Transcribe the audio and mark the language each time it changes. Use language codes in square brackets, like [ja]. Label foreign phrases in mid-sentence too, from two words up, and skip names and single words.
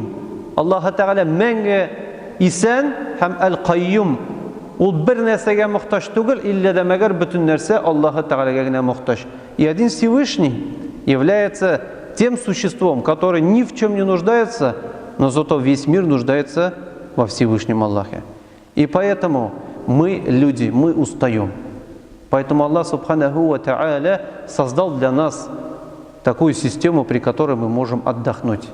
[tt] Аллаһ Тәгалә мәңге исән һәм әл-кайюм. Ул бер нәрсәгә мохтаҗ түгел, иллә дә мәгәр бөтен нәрсә Аллаһ Тәгаләгә генә мохтаҗ. [ru] И один Всевышний является тем существом, которое ни в чем не нуждается, но зато весь мир нуждается во Всевышнем Аллахе. И поэтому мы, люди, мы устаем. Поэтому Аллах [ar] سبحانه وتعالى [ru] создал для нас такую систему, при которой мы можем отдохнуть.